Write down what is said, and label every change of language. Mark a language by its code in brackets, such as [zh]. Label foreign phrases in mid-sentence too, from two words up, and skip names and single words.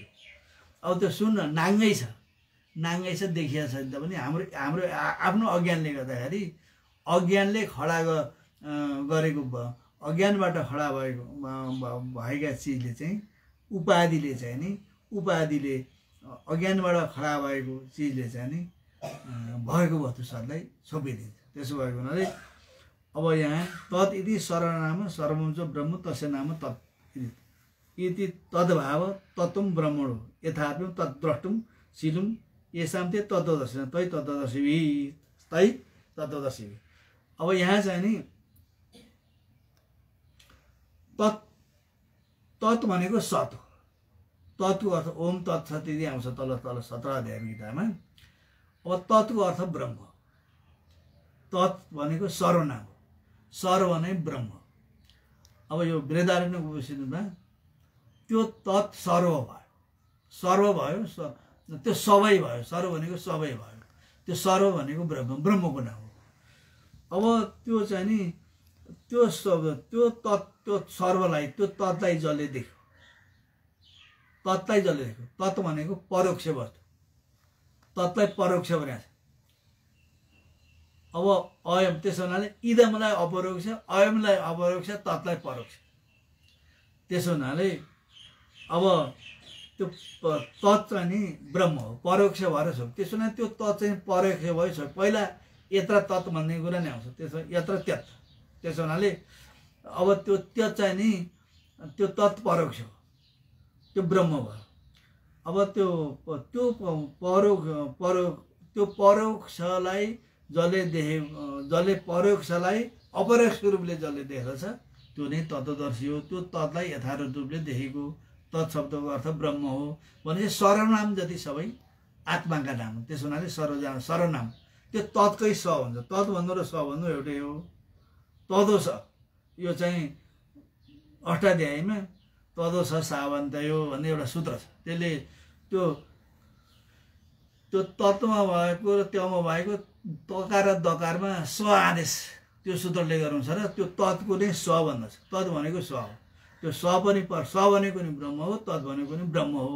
[ne] अब त्यो सुन नाङ्गै छ देखिया छैन पनि हाम्रो आफ्नो अज्ञानले गर्दाखेरि अज्ञानले खडा गरेको अज्ञानबाट खडा भएका चिजले चाहिँ उपाधिले चाहिँ नि अज्ञानबाट खडा भएको चिजले चाहिँ नि भएको वस्तु सतलाई छोपिदिन्छ। त्यसो भएको हुनाले अब यहाँ [sa] तत् इति सर्वनाम सर्वंश ब्रह्म तस्य नाम तत् इति तद्भाव तत्त्वं ब्रह्मणो यथार्थं तद्द्रष्टुं शीलुं येषां ते तत्त्वदर्शिनः तै तत्त्वदर्शिभिः। [ne] अब यहाँ चाहिँ नि तत् भनेको सत हो। तत्को अर्थ [sa] ओम तत्सत इति [ne] आउँछ तल 17 अध्याय गीतामा। अब तत्को अर्थ ब्रह्म। तत् भनेको सर्वनाम हो, सर्व भने ब्रह्म। अब यो बृहदारण्यक उपनिषदमा त्यो तत् सर्व भयो, त्यो सबै भयो। सर्व भनेको सबै भयो, त्यो सर्व भनेको ब्रह्मको नाम हो। अब त्यो चाहिँ नि त्यो सर्वलाई त्यो तत्लाई जसले देख्यो, तत् भनेको परोक्ष वस्तु, तत्लाई परोक्ष भनेको छ। अब अयम त्यसो हुनाले इदमलाई अपरोक्ष, अयमलाई अपरोक्ष, तत्लाई परोक्ष। त्यसो हुनाले अब त्यो तत् चाहिँ नि ब्रह्म हो, परोक्ष भएर छ। त्यसो हुनाले त्यो तत् चाहिँ परोक्ष भयो छ। पहिला [sa] यत्र तत् [ne] भन्ने कुरा नै आउँछ, त्यसो यत्र त्यत। त्यसो हुनाले अब त्यो त्यत चाहिँ नि त्यो तत् परोक्ष हो, त्यो ब्रह्म भयो। अब त्यो परोक्षलाई जसले परोक्षलाई अपरोक्ष रूपले जसले देख्दछ त्यो नै तत्त्वदर्शी हो। त्यो तत्लाई यथार्थ रूपले देखेको तत् शब्दको अर्थ ब्रह्म हो भनेपछि सर्वनाम जति सबै आत्माका नाम। त्यसो हुनाले सर्वनाम त्यो तत्कै स हुन्छ। तत् भन्नु र स भन्नु एउटै हो। [sa] तदो स [ne] यो चाहिँ अष्टाध्यायमा [sa] तदो स सावन्तयो [ne] भन्ने एउटा सूत्र छ। त्यसले त्यो तत्त्वमा भएको र त्योमा भएको तकार र दकारमा स आदेश त्यो सूत्रले गर्नुहुन्छ र त्यो तत्को नै स भन्दछ। तत् भनेको स हो, त्यो स भनेको नि ब्रह्म हो, तत् भनेको नि ब्रह्म हो।